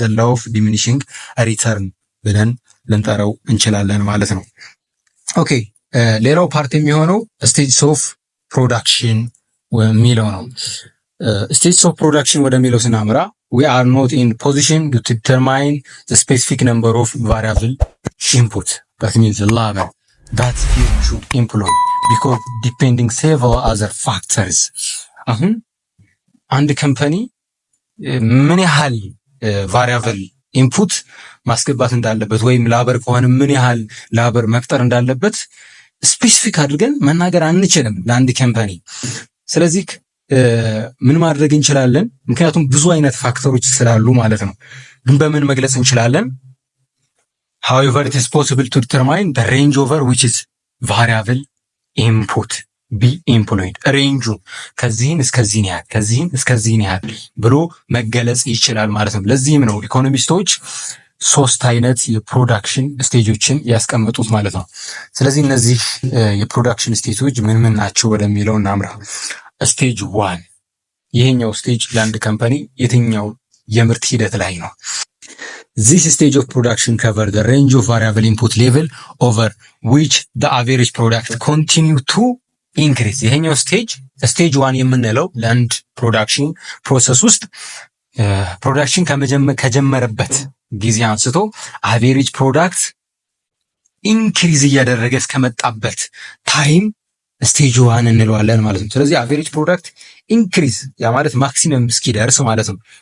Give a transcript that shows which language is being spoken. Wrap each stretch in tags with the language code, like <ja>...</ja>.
<en>the law of diminishing return</en> <am>ብለን ልንጠራው እንችላለን ማለት ነው። ኦኬ ሌላው ፓርት የሚሆነው ስቴጅስ ኦፍ ፕሮዳክሽን የሚለው ነው። ስቴጅስ ኦፍ ፕሮዳክሽን ወደሚለው ስናምራ</am> <en>we are not in position to determine the specific number of variable input. That means the labor that you should employ because depending several other factors.</en> <am>አሁን አንድ ካምፓኒ ምን ያህል ቫሪያብል ኢንፑት ማስገባት እንዳለበት ወይም ላበር ከሆነ ምን ያህል ላበር መቅጠር እንዳለበት ስፔሲፊክ አድርገን መናገር አንችልም ለአንድ ካምፓኒ። ስለዚህ ምን ማድረግ እንችላለን? ምክንያቱም ብዙ አይነት ፋክተሮች ስላሉ ማለት ነው። ግን በምን መግለጽ እንችላለን?</am> <en>however it is possible to determine the range over which is variable input be employed.</en> <am>ሬንጁ ከዚህን እስከዚህን ያህል ከዚህን እስከዚህን ያህል ብሎ መገለጽ ይችላል ማለት ነው። ለዚህም ነው ኢኮኖሚስቶች ሶስት አይነት የፕሮዳክሽን ስቴጆችን ያስቀመጡት ማለት ነው። ስለዚህ እነዚህ የፕሮዳክሽን ስቴጆች ምን ምን ናቸው ወደሚለው እናምራ። ስቴጅ 1 ይሄኛው ስቴጅ ለአንድ ካምፓኒ የትኛው የምርት ሂደት ላይ ነው?</am> <en>This stage of production cover the range of variable input level over which the average product continue to increase.</en> <am>ይሄኛው ስቴጅ 1 የምንለው ለአንድ ፕሮዳክሽን ፕሮሰስ ውስጥ ፕሮዳክሽን ከጀመረበት ጊዜ አንስቶ አቬሬጅ ፕሮዳክት ኢንክሪዝ እያደረገ እስከመጣበት ታይም ስቴጅ 1 እንለዋለን ማለት ነው። ስለዚህ አቬሬጅ ፕሮዳክት ኢንክሪዝ ያ ማለት ማክሲመም እስኪደርስ ማለት ነው።</am>